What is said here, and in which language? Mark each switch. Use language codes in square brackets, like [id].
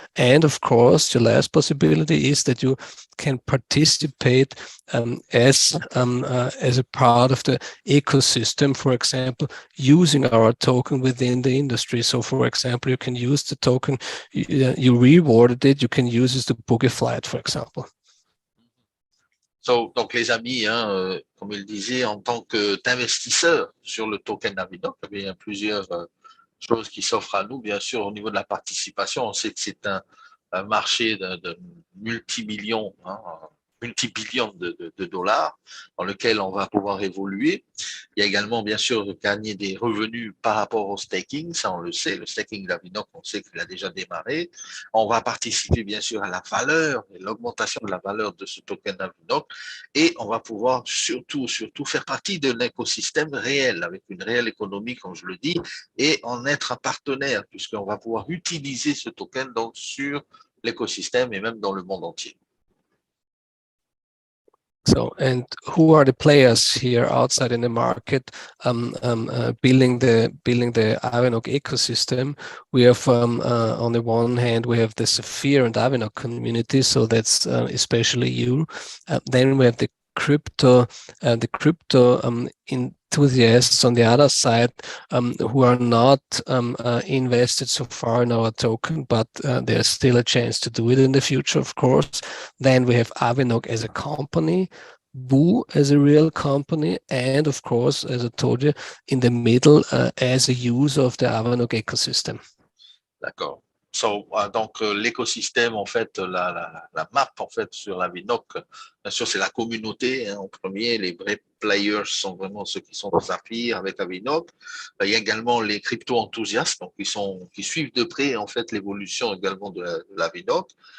[en] And of course, the last possibility is that you can participate as a part of the ecosystem, for example, using our token within the industry. So for example, you can use the token, you rewarded it, you can use it to book a flight, for example. [fr] Donc les amis, comme il disait, en tant qu'investisseur sur le token Avinoc, il y a plusieurs choses qui s'offrent à nous. Bien sûr, au niveau de la participation, on sait que c'est un marché de multimillions, multibillions de dollars dans lequel on va pouvoir évoluer. Il y a également, bien sûr, gagner des revenus par rapport au staking, ça on le sait, le staking d'Avinoc, on sait qu'il a déjà démarré. On va participer, bien sûr, à la valeur et l'augmentation de la valeur de ce token d'Avinoc, et on va pouvoir surtout faire partie de l'écosystème réel, avec une réelle économie, comme je le dis, et en être un partenaire, puisqu'on va pouvoir utiliser ce token donc sur l'écosystème et même dans le monde entier. [en] So, and who are the players here outside in the market building the Avinoc ecosystem? We have on the one hand we have the Sapphire and Avinoc community, so that's especially you. Then we have the crypto enthusiasts on the other side who are not invested so far in our token, but there's still a chance to do it in the future, of course. Then we have Avinoc as a company, Voo as a real company, and of course, as I told you, in the middle as a user of the Avinoc ecosystem. [fr] D'accord. So, donc l'écosystème, en fait, la map en fait sur l'Avinoc, bien sûr, c'est la communauté en premier. Les vrais players sont vraiment ceux qui sont dans Saphir avec Avinoc. Il y a également les crypto-enthousiastes, donc qui suivent de près en fait l'évolution également de l'Avinoc.